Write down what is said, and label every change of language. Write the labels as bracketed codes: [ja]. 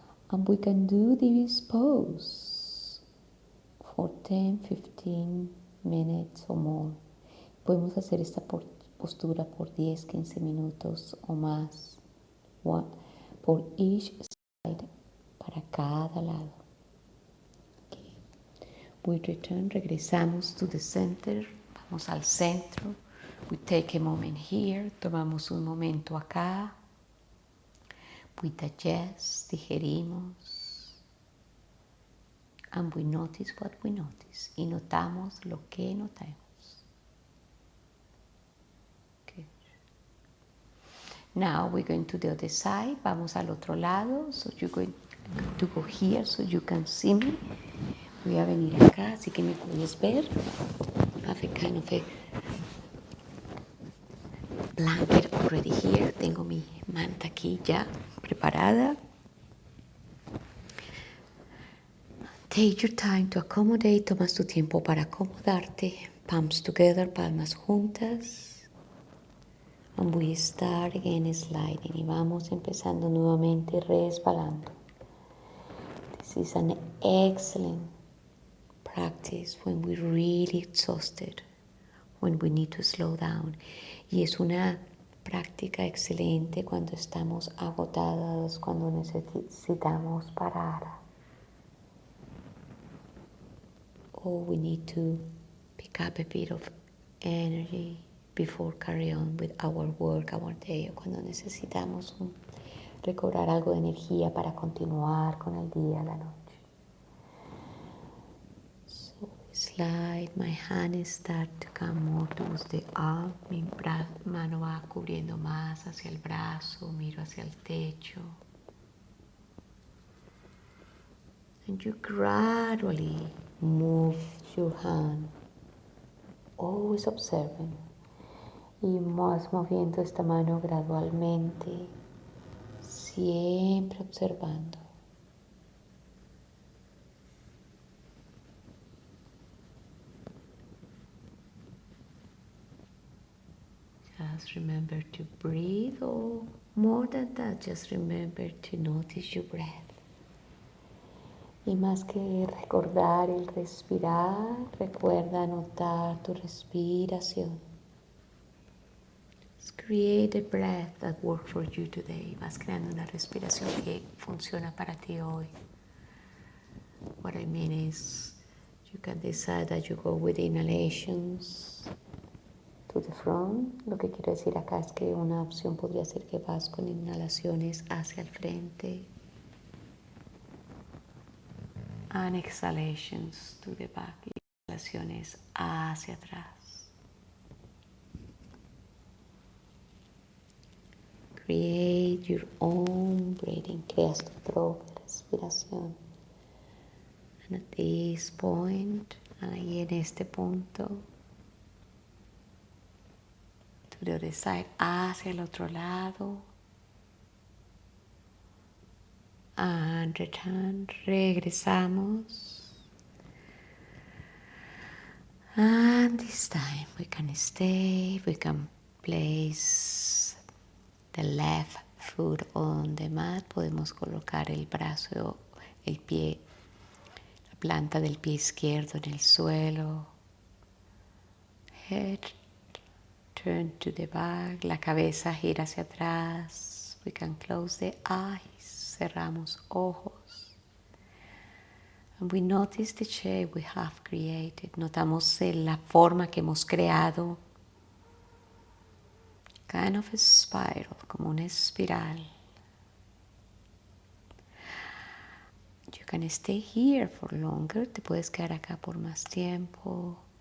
[en] And we can do this pose for 10-15 minutes or more. [es] Podemos hacer esta postura por 10-15 minutos o más. Por [en] each side, [es] para cada lado. [en] We return, [es] regresamos [en] to the center, [es] vamos al centro. [en] We take a moment here, [es] tomamos un momento acá. [en] We digest, [es] digerimos. [en] And we notice what we notice. [es] Y notamos lo que notamos. [en] Good. Now we're going to the other side. [es] Vamos al otro lado. [en] So you're going to go here so you can see me. [es] Voy a venir acá, así que me puedes ver. [en] Have a kind of a blanket already here. [es] Tengo mi manta aquí ya preparada. [en] Take your time to accommodate. [es] Tomas tu tiempo para acomodarte. [en] Palms together, [es] palmas juntas. [en] And we start again sliding. [es] Y vamos empezando nuevamente resbalando. [en] This is an excellent practice when we're really exhausted, when we need to slow down. [es] Y es una práctica excelente cuando estamos agotados, cuando necesitamos parar. [en] Or we need to pick up a bit of energy before carry on with our work, our day. [es] O cuando necesitamos recobrar algo de energía para continuar con el día, la noche. [en] Slide, my hands start to come more towards the arm. [es] Mi mano va cubriendo más hacia el brazo, miro hacia el techo. [en] And you gradually move your hand, always observing. [es] Y vas moviendo esta mano gradualmente, siempre observando. [en] Just remember to breathe, or more than that, just remember to notice your breath. [es] Y más que recordar el respirar, recuerda notar tu respiración. [en] Just create a breath that works for you today. [es] Vas creando una respiración que funciona para ti hoy. [en] What I mean is, you can decide that you go with inhalations to the front. [es] Lo que quiero decir acá es que una opción podría ser que vas con inhalaciones hacia el frente. [en] And exhalations to the back. [es] Exhalaciones hacia atrás. [en] Create your own breathing. [es] Creas tu propia respiración. [en] And at this point, [es] ahí en este punto, [en] to the other side, [es] hacia el otro lado. [en] And return, [es] regresamos. [en] And this time we can stay, we can place the left foot on the mat. [es] Podemos colocar el brazo, el pie, la planta del pie izquierdo en el suelo. [en] Head turn to the back, [es] la cabeza gira hacia atrás. [en] We can close the eyes. [es] Cerramos ojos. [en] And we notice the shape we have created. [es] Notamos la forma que hemos creado. [en] Kind of a spiral, [es] como una espiral. [en] You can stay here for longer. [es] Te puedes quedar acá por más tiempo.